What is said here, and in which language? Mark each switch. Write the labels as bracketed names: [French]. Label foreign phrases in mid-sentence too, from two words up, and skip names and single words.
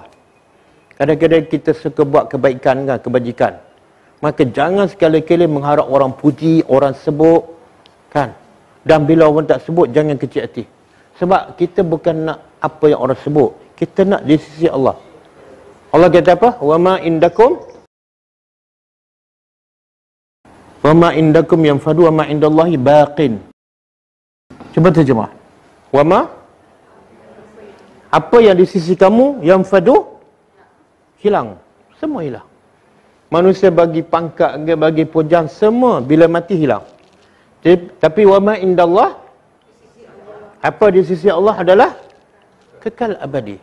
[Malay] Kadang-kadang kita suka buat kebaikan kan, kebajikan. Maka jangan sekali-kali mengharap orang puji, orang sebut kan. Dan bila orang tak sebut, jangan kecil hati. Sebab kita bukan nak apa yang orang sebut, kita nak di sisi Allah. Allah kata apa? [Arabic] وما عندكم ينفد وما عند الله باق. [Malay] Cuba terjemah. [Arabic] وما [Malay] Apa yang di sisi kamu yang fadu hilang. Semua hilang. Manusia bagi pangkat, bagi pujang, semua bila mati hilang. Tapi [Arabic] وما عند الله, [Malay] apa di sisi Allah adalah kekal abadi.